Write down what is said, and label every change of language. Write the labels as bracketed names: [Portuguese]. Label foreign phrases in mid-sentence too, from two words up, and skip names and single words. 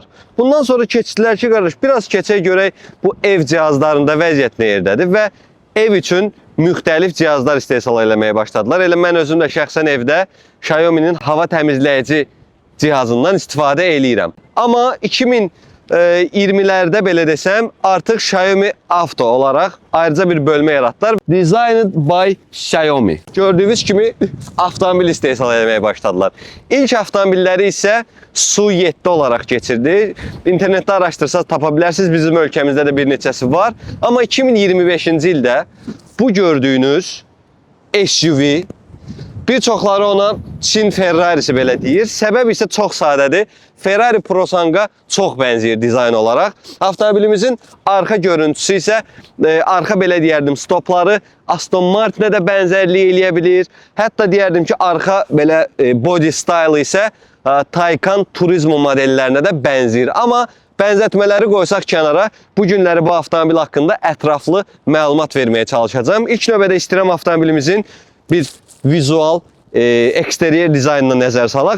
[Azerbaijani] Bundan sonra keçdilər ki, qardaş, biraz keçək görək bu ev cihazlarında vəziyyət nə yerdədir və ev üçün müxtəlif cihazlar istehsal eləməyə başladılar. Elə mən özüm də şəxsən evdə Xiaomi'nin hava təmizləyici cihazından istifadə eləyirəm. Amma 2020'lərdə belə desəm, artıq Xiaomi Auto olaraq ayrıca bir bölmə yaratdılar. [English] Designed by Xiaomi. [Azerbaijani] Gördüyünüz kimi avtomobil istehsal etməyə başladılar. İlk avtomobilləri isə Su7 olaraq keçirdi. İnternetdə araşdırsaz tapa bilərsiniz. Bizim ölkəmizdə də bir neçəsi var. Amma 2025-ci ildə bu gördüyünüz SUV, bir çoxları ona Çin Ferrarisi belə deyir. Səbəb isə çox sadədir. Ferrari Prosang'a çox bənzəyir dizayn olaraq. Avtomobilimizin arxa görüntüsü isə, arxa belə deyərdim, stopları Aston Martin'ə də bənzərliyi eləyə bilir. Hətta deyərdim ki, arxa belə [English] body style [Azerbaijani] isə Taycan Turismo modellərinə də bənzəyir. Amma bənzətmələri qoysaq kənara, bu günləri bu avtomobil haqqında ətraflı məlumat verməyə çalışacağım. İlk növbədə istəyirəm avtomobilimizin bir vizual, eksteriyer dizaynına nəzər salaq.